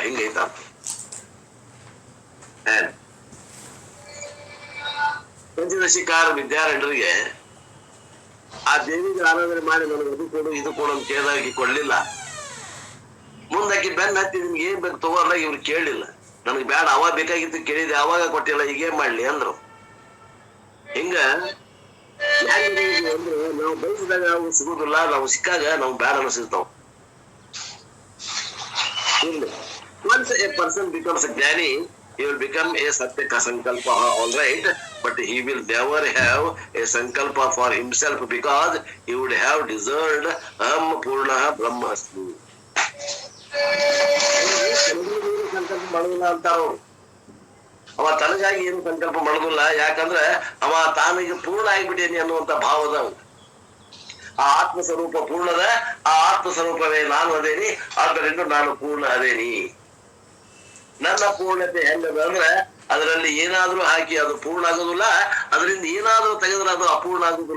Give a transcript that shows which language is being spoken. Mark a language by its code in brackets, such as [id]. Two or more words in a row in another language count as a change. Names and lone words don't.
[kn] ಹಿಂಗೈತ ಪಂಚದಶಿಕಾರ ವಿದ್ಯಾರಣ್ಯರಿಗೆ ಆ ದೇವಿಗೆ ಆರಾಧನೆ ಮಾಡಿ ನನಗೆ ಅದು ಕೊಡು ಇದು ಕೊಡು ಅಂತ ಕೇಳಿದಾಗಿ ಕೊಡ್ಲಿಲ್ಲ. ಮುಂದಾಕಿ ಬೆನ್ನ ಹತ್ತಿ ನಿಮ್ಗೆ ಏನ್ ಬೇಕು ತಗೋಲ್ಲ, ಇವ್ರು ಕೇಳಲಿಲ್ಲ. ನನಗೆ ಬೇಡ, ಅವಾಗ ಬೇಕಾಗಿತ್ತು ಕೇಳಿದೆ, ಅವಾಗ ಕೊಟ್ಟಿಲ್ಲ, ಈಗೇನ್ ಮಾಡ್ಲಿ ಅಂದ್ರು. ಹಿಂಗ ಅಂದ್ರೆ ನಾವು ಬಯಸಿದಾಗ ನಾವು ಸಿಗುದಿಲ್ಲ, ನಾವು ಸಿಕ್ಕಾಗ ನಾವು ಬೇಡ ಅನಿಸ್ತಾವ. [en] Once a person becomes a jnani, he will become a [sa] सत्य सङ्कल्प, [en] all right, but he will never have a sankalpa for himself because he would have deserved [sa] अहं पूर्ण ब्रह्मास्मि. [kn] ಸಂಕಲ್ಪ ಮಾಡೋದಿಲ್ಲ ಅಂತಾರ. ಅವ ತನಗಾಗಿ ಏನು ಸಂಕಲ್ಪ ಮಾಡೋದಿಲ್ಲ. ಯಾಕಂದ್ರೆ ಅವ ತಾನಿಗೆ ಪೂರ್ಣ ಆಗಿಬಿಟ್ಟೇನಿ ಅನ್ನುವಂತ ಭಾವದ. ಆ ಆತ್ಮ ಸ್ವರೂಪ ಪೂರ್ಣದ, ಆ ಆತ್ಮ ಸ್ವರೂಪವೇ ನಾನು ಅದೇನಿ, ಆದ್ದರಿಂದ ನಾನು ಪೂರ್ಣ ಅದೇನಿ. ನನ್ನ ಪೂರ್ಣತೆ ಹೆಂಗದ ಅಂದ್ರೆ ಅದರಲ್ಲಿ ಏನಾದ್ರೂ ಹಾಕಿ ಅದು ಪೂರ್ಣ ಆಗೋದಿಲ್ಲ, ಅದರಿಂದ ಏನಾದ್ರೂ ತೆಗೆದ್ರೆ ಅದು ಅಪೂರ್ಣ ಆಗುದಿಲ್ಲ.